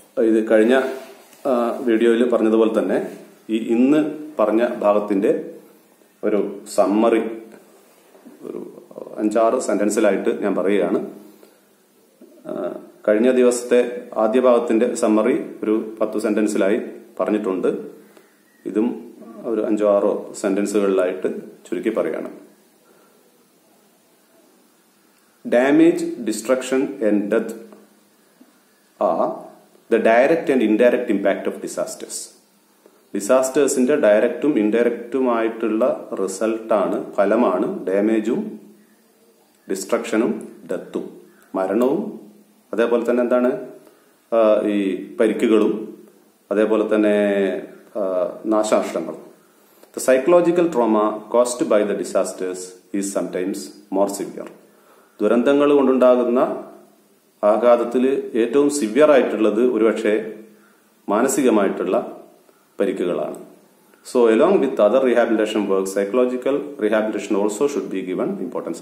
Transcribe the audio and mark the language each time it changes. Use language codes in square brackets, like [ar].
[ml] ഇത് കഴിഞ്ഞ വീഡിയോയിൽ പറഞ്ഞതുപോലെ തന്നെ ഈ ഇന്ന് പറഞ്ഞ ഭാഗത്തിന്റെ ഒരു സമ്മറി ഒരു 5-6 സെന്റൻസിലായിട്ട് ഞാൻ പറയുകയാണ്. കഴിഞ്ഞ ദിവസത്തെ ആദ്യ ഭാഗത്തിന്റെ സമ്മറി ഒരു 10 സെന്റൻസിലായി പറഞ്ഞിട്ടുണ്ട്. ഇതും ഒരു 5-6 സെന്റൻസുകളിലായിട്ട് ചുരുക്കി പറയുകയാണ്. [en] Damage, destruction and death are the direct and indirect impact of disasters. [ml] ഡിസാസ്റ്റേഴ്സിന്റെ ഡയറക്റ്റും ഇൻഡയറക്റ്റുമായിട്ടുള്ള റിസൾട്ടാണ്, ഫലമാണ് ഡാമേജും ഡിസ്ട്രക്ഷനും ഡെത്തും, മരണവും അതേപോലെ തന്നെ എന്താണ് ഈ പരിക്കുകളും അതേപോലെ തന്നെ നാശനഷ്ടങ്ങളും. [en] The psychological trauma caused by the disasters is sometimes more severe. [ml] ദുരന്തങ്ങൾ കൊണ്ടുണ്ടാകുന്ന ആഘാതത്തിൽ ഏറ്റവും സിവിയർ ആയിട്ടുള്ളത് ഒരുപക്ഷെ മാനസികമായിട്ടുള്ള പരിക്കുകളാണ്. [en] So along with other rehabilitation work, psychological rehabilitation also should be given importance.